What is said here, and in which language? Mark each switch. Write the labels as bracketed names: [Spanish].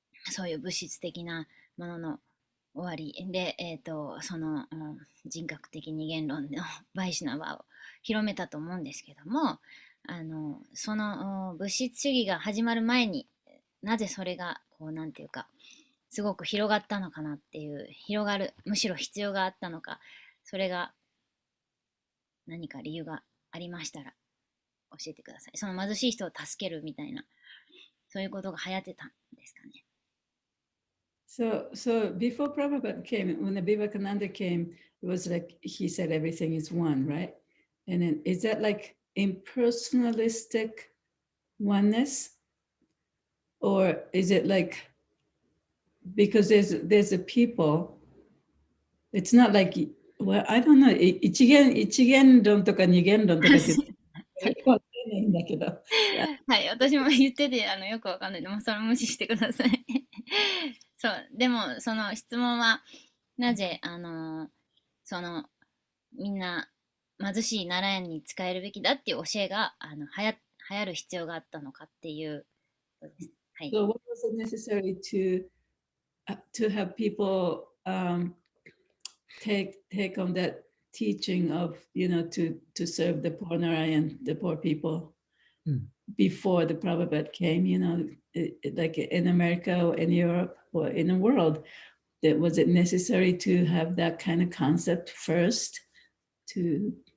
[Japanese] そういう物質的なものの終わりで、その、人格的二元論のバイシュナバを広めたと思うんですけども、その物質主義が始まる前になぜそれがこうなんていうかすごく広がったのかなっていう、広がるむしろ必要があったのか、それが何か理由がありましたら教えてください。その貧しい人を助けるみたいな、そういうことが流行ってたんですかね。 [English] So before Prabhupada came, when the Vivekananda came, it was like he said everything is one, right? And then is that like impersonalistic oneness, or is it like because there's a people? It's not like, well, I don't know. [Japanese] 一元論とか二元論とかってよくわかんないんだけど。はい、私も言っててよくわかんないでもそれ無視してください。そう、でもその質問はなぜそのみんな貧しい奈良園に使えるべきだっていう教えが流行る必要があったのかっていうことです。はい。 [English] So what was it necessary to have people take on that teaching of, to serve the poor Narayan, the poor people before the Prabhupada came, like in America or in Europe or in the world, was it necessary to have that kind of concept first to?